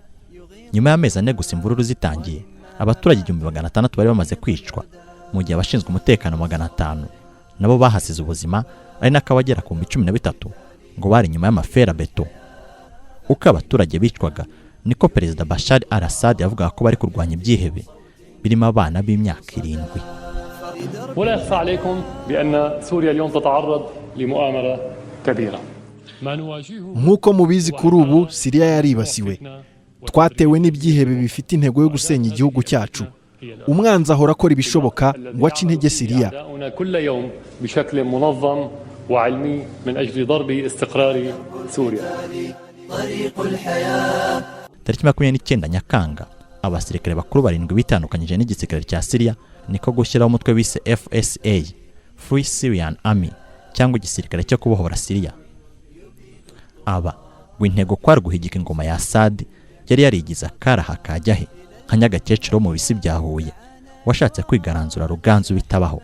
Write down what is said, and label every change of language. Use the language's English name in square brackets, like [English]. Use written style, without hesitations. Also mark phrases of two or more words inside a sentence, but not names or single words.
[Kinyarwanda] Nyuma y'amezi 4 gusa imvururu zitangiye, abaturage 1600 bari bamaze kwicwa, mu gihe abashinzwe umutekano 500 nabo bahasize ubuzima, ari nakabagera ku 13 ngo bari nyuma y'amafera beto. Uko abaturage bicwaga niko Perezida Bashar al-Assad yavuga ko bari kurwanya ibyihebe birimo abana b'imyaka 7. [Arabic] ولا يخفى عليكم بأن سوريا اليوم تتعرض لمؤامرة كبيرة. [Kinyarwanda] Nk'uko mubizi kuri ubu Syria yaribasiwe, twatewe n'ibyihebe bifite intego yo gusenya igihugu cyacu. Umwanzi ahora akora ibishoboka ngo ace intege Syria. [Arabic] وعلمي من أجل ضرب استقرار سوريا. [Kinyarwanda] Tariki 29 Nyakanga, abasirikare bakuru 7 bitandukanyije n'igisirikare cya Syria niko gushyiraho umutwe bise FSA, Free Syrian Army, cyangwa igisirikare cyo kubohora Syria. Aba w'intego kwari guhigika ingoma ya Assad yari yarigize akaraha kajyahe nka nyagakecuru mu bisi bya Huye, washatse kwigaranzura Ruganzu bitabaho.